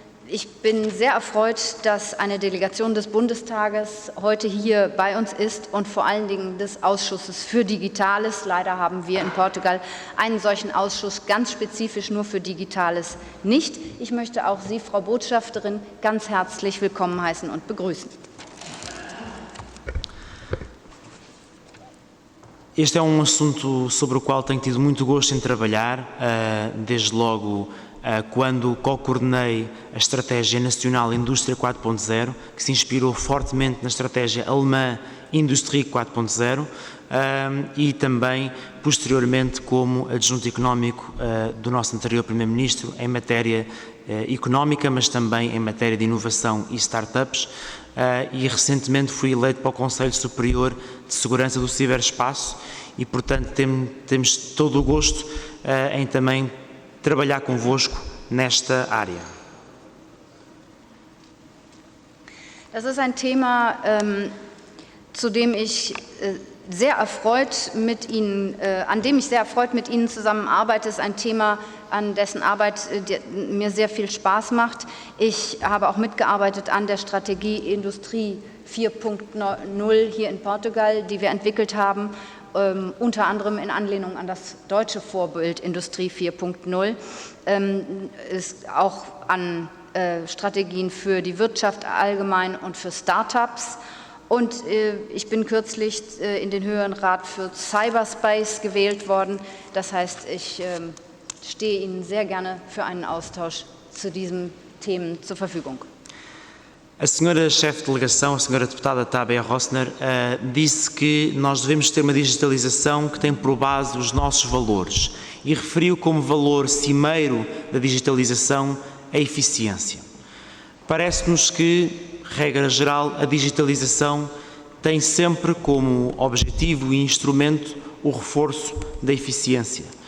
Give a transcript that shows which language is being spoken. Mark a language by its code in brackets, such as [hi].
[de] Ich bin sehr erfreut, dass eine Delegation des Bundestages heute hier bei uns ist und vor allen Dingen des Ausschusses für Digitales. Leider haben wir in Portugal einen solchen Ausschuss ganz spezifisch nur für Digitales nicht. Ich möchte auch Sie, Frau Botschafterin, ganz herzlich willkommen heißen und begrüßen. [pt] Este é assunto sobre o qual tenho tido muito gosto em trabalhar, desde logo quando co-coordenei a Estratégia Nacional Indústria 4.0, que se inspirou fortemente na estratégia alemã Industrie 4.0, e também, posteriormente, como adjunto económico do nosso anterior Primeiro-Ministro em matéria económica, mas também em matéria de inovação e startups. E recentemente fui eleito para o Conselho Superior de Segurança do Ciberespaço e, portanto, temos todo o gosto em também trabalhar convosco nesta área. [de] Das ist ein Thema, zu dem ich sehr erfreut mit Ihnen, an dem ich sehr erfreut mit Ihnen zusammenarbeite. Es ist ein Thema, an dessen Arbeit mir sehr viel Spaß macht. Ich habe auch mitgearbeitet an der Strategie Industrie 4.0 hier in Portugal, die wir entwickelt haben, unter anderem in Anlehnung an das deutsche Vorbild Industrie 4.0, ist auch an Strategien für die Wirtschaft allgemein und für Startups. Und ich bin kürzlich in den Höheren Rat für Cyberspace gewählt worden. Das heißt, ich stehe Ihnen sehr gerne für einen Austausch zu diesen Themen zur Verfügung. [pt] A senhora chefe de delegação, a senhora deputada Tabea Rossner, disse que nós devemos ter uma digitalização que tem por base os nossos valores e referiu como valor cimeiro da digitalização a eficiência. Parece-nos que, regra geral, a digitalização tem sempre como objetivo e instrumento o reforço da eficiência.